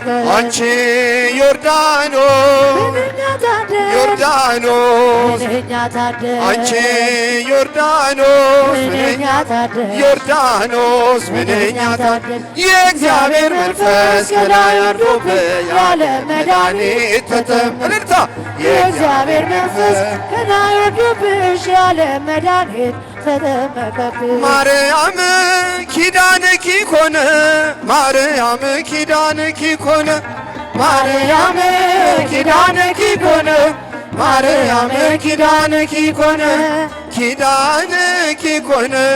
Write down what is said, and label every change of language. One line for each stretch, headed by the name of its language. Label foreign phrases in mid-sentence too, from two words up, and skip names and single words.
Amharic: አንቺ ዮርዳኖስ ዮርዳኖስ አንቺ ዮርዳኖስ ዮርዳኖስ ምንኛ ታደል የእግዚአብሔር መንፈስ ከላይ አርፎብሽ የዓለም መድኃኒት ተጠምቀ የእግዚአብሔር መንፈስ ከላይ አርፎብሽ የዓለም መድኃኒት ተጠመቀብሽ።
Geez: ማርያም ኪዳንኪ ኮነ ማርያም ኪዳንኪ ኮነ ማርያም ኪዳንኪ ኮነ ማርያም ኪዳንኪ ኮነ ኪዳንኪ ኮነ